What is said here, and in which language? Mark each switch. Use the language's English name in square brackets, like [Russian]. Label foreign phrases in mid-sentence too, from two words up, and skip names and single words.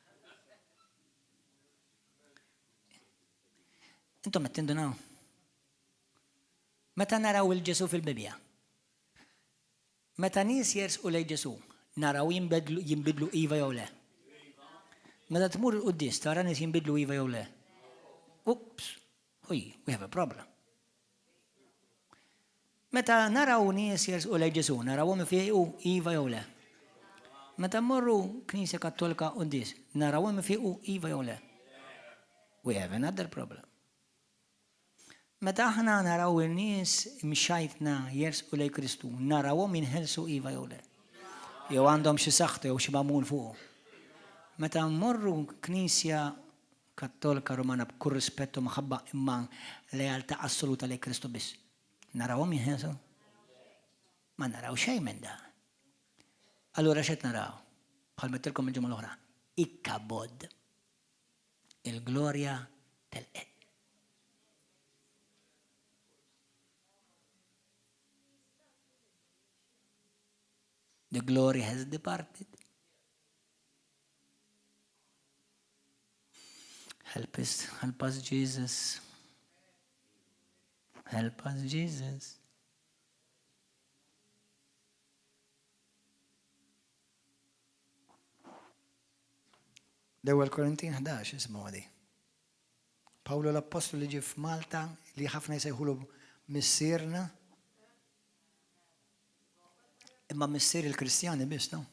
[Maltese] Intom qed tindunaw. Meta naraw il-Ġesu fil-Bibja. Meta nies jersqu lejn Ġesu, naraw jinbidlu iva jew le. Meta tmur il-qudies tara nies jinbidlu iva jew le. [English] Oops, we have a problem. [Maltese] Meta naraw nies jersqu lejn Ġesu, narawhom ifiqu iva jew le. Meta mmorru Knisja Kattolika qudies, narawhom ifiqu iva jew le. [English] We have another problem. [Maltese] Meta aħna naraw in-nies mxajtna jersqu lej Kristu, narawhom jinħelsu iva jew le. Jew għandhom xi saħħtu jew xi magħmul fuq. Meta mmorru knisja Kattolika Rumana b'kull rispettu maħabba imma lealtà assoluta lej Kristu biss. Narawhom jinħelsu? Ma naraw xejn minn dan. Allura x'qed naraw? Bħal mettilkom il-ġimgħa l-oħra. Ikkabod. Il-glorja telqet. [English] The glory has departed. Help us, Jesus. Help us, Jesus. [Maltese] L-ewwel Korintin 11 ismu għadi. Pawlu l-Apostolu li ġie f'Malta li ħafna jsejħulu missierna. Imma missier il-Kristjani biss, no?